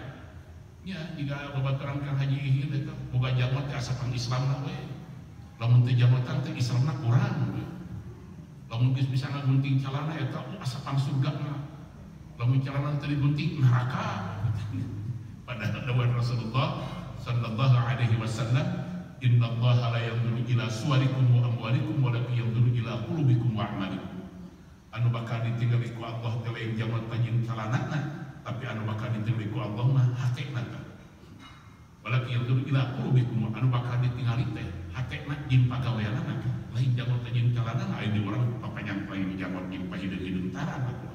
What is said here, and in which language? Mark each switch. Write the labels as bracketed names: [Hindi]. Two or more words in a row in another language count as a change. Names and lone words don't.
[Sundanese] Nya jika babaturan Kang Haji ieu eta boga jamot teh asal paham Islamna we. Lamun teu jamotan teh Islamna kurang we. Lamun geus bisa ngagunting calana eta asal paham surgana. Lamun calana teu digunting neraka. Padahal dawuh [Arabic] Rasulullah صلى الله عليه وسلم إن الله لا ينظر إلى صوركم وأموالكم ولكن ينظر إلى قلوبكم وأعمالكم. [Sundanese] Anu bakal ditinggali ku Allah teh lain jaman panjin calanana, tapi anu bakal ditinggali ku Allah mah hatena teh. [Arabic] ولكن ينظر إلى قلوبكم, [Sundanese] anu bakal ditinggali teh hatena jeung pagaweanana. Lain jaman panjin calanana aya di urang papanyang paling jaman jeung pahideung-hideung tarang.